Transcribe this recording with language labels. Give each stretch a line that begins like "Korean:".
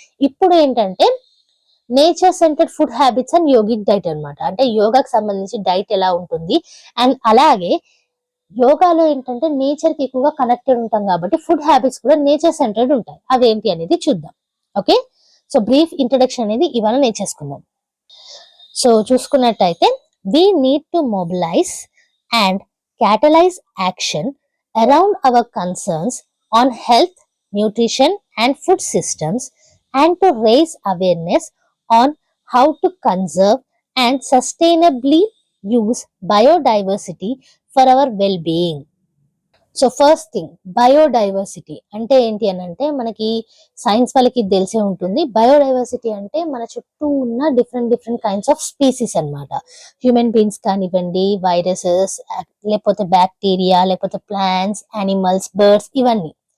Telugu: ఇప్పుడు ఏంటంటే
English: Nature centered food habits and yogic diet అన్నమాట.
Telugu: అంటే యోగాకి సంబంధించి డైట్ ఎలా ఉంటుంది, అండ్ అలాగే యోగాలో ఏంటంటే నేచర్ కి ఎక్కువగా కనెక్టెడ్ ఉంటాం కాబట్టి ఫుడ్ హ్యాబిట్స్ కూడా నేచర్ సెంటర్డ్ ఉంటాయి. అదేంటి అనేది చూద్దాం. ఓకే, సో బ్రీఫ్ ఇంట్రడక్షన్ అనేది ఇవాళ నేర్చేసుకుందాం. సో చూసుకున్నట్టయితే
English: we need to mobilize and catalyze action around our concerns on health, nutrition and food systems, and to raise awareness on how to conserve and sustainably use biodiversity for our well-being.
Telugu: So first thing, biodiversity అంటే ఏంటి అని అంటే మనకి science వాళ్ళకి తెలిసే ఉంటుంది. Biodiversity అంటే మన చుట్టూ ఉన్న డిఫరెంట్ కైండ్స్ ఆఫ్ స్పీసీస్ అన్నమాట. హ్యూమన్ బీయింగ్స్ కానివ్వండి, వైరసెస్, లేకపోతే బ్యాక్టీరియా, లేకపోతే ప్లాంట్స్, యానిమల్స్, బర్డ్స్, ఇవన్నీ.